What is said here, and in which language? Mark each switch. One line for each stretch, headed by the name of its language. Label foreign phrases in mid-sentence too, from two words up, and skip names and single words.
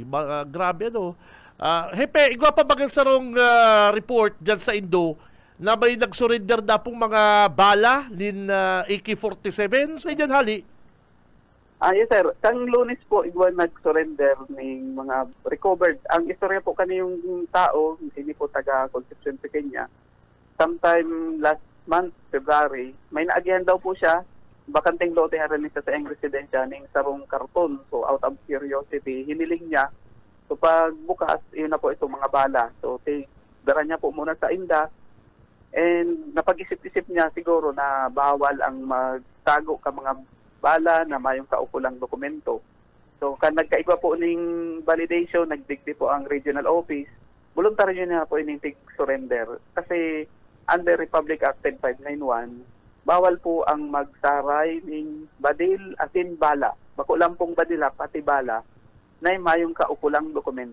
Bikol: Grabe, Hepe, igwa pa bagang sarong report dyan sa Indo na may nag-surrender na pong mga bala nin AK-47 sa inyan hali?
English: Yes sir,
Bikol: kang Lunes po igwa nag-surrender ng mga recovered. Ang istorya po kaniyong tao, hindi po taga Concepcion Pequeña.
English: Sometime last month, February,
Bikol: may naagihan daw po siya, bakanteng lote haran sa iyang residensya ng sarong karton.
English: So out of curiosity,
Bikol: hiniling niya. So pag bukas, yun na po itong mga bala. So dara niya po muna sa inda. And napag-isip-isip niya siguro na bawal ang magtago ka mga bala na mayong kaukulang dokumento. So kan nagkaigwa po ning validation, nagdigdi po ang regional office. Voluntaryo niya po ining surrender kasi under Republic Act 10591, bawal po ang magsaray ng badil asin bala. Bako lang pong badila pati bala na mayong kaukulang dokumento.